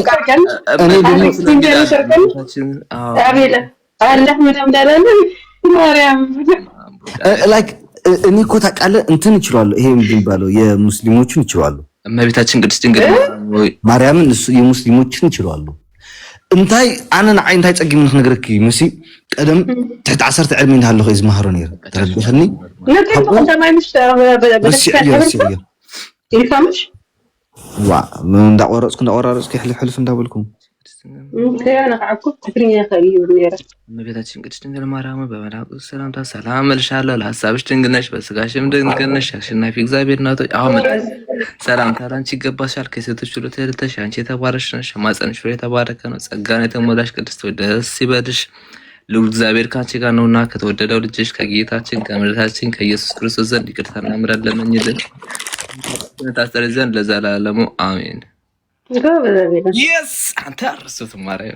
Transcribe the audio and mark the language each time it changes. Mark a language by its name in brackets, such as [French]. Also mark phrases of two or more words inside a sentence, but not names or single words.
[Amharic] እኔ እኮ ታውቃለህ እንትን እችላለሁ። ይሄ የሚባለው የሙስሊሞችን እችላለሁ። እመቤታችን ቅድስት ድንግል ማርያምን እሱ የሙስሊሞችን እችላለሁ። [Tigrinya] እንታይ አነ ንዓይ እንታይ ፀጊም ንክነግረኪ መሲ ቀደም ትሕቲ 10 ዕድሜ እንዳለኹ እዩ ዝመሃሮ ነይረ ተረዲእኽኒ እንዳቆራረፅኩ ሕልፍ እንዳበልኩም [Amharic] እመቤታችን ቅድስት ድንግል ማርያም በመልአኩ ሰላምታ ሰላም እልሻለሁ፣ ለሀሳብሽ ድንግል ነሽ፣ በስጋሽም ድንግል ነሽ። አሸናፊ እግዚአብሔር እናት አሁን ሰላምታ ላንቺ ይገባሻል። ከሴቶች ሁሉ ተለይተሽ አንቺ የተባረክሽ ነሽ፣ የማኅፀንሽ ፍሬ የተባረከ ነው። ጸጋን የተሞላሽ ቅድስት ሆይ ደስ ይበልሽ፣ ልዑል እግዚአብሔር ከአንቺ ጋር ነውና ከተወደደው ልጅሽ ከጌታችን ከመድኃኒታችን ከኢየሱስ ክርስቶስ ዘንድ ይቅርታና ምሕረት ለምኝልን ታስተሪ ዘንድ ለዘላለሙ አሜን። አንተ አርሱት ማርያም